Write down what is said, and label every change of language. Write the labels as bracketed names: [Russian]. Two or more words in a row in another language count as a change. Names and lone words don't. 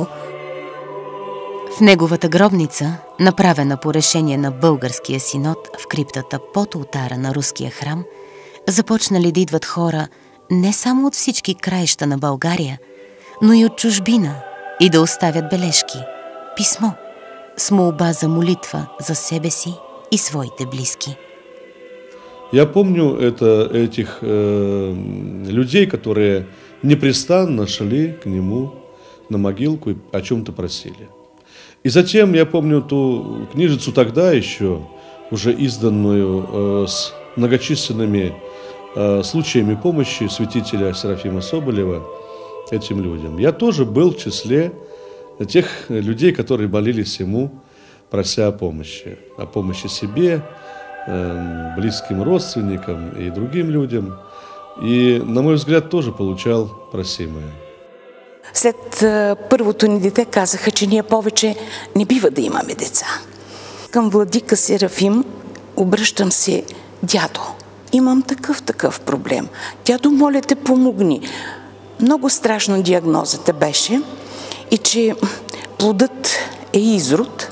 [Bulgarian] В неговата гробница, направена по решение на българския синод в криптата под олтара на руския храм, започнали да идват хора не само от всички краища на България, но и от чужбина, и да оставят бележки, писмо, с молба за молитва за себе си и своите близки. [Russian] Я помню этих людей, которые непрестанно шли к нему на могилку и о чем-то просили. И затем я помню ту книжицу тогда еще, уже изданную с многочисленными случаями помощи святителя Серафима Соболева этим людям. Я тоже был в числе тех людей, которые молились ему, прося о помощи себе, близким родственникам и другим людям. И, на мой взгляд, тоже получал просимое. [Bulgarian] След първото ни дете казаха, че ние повече не бива да имаме деца. Към владика Серафим обръщам се: дядо, имам такъв проблем. Дядо, моля те, помогни. много страшна диагнозата беше и че плодът е изрод.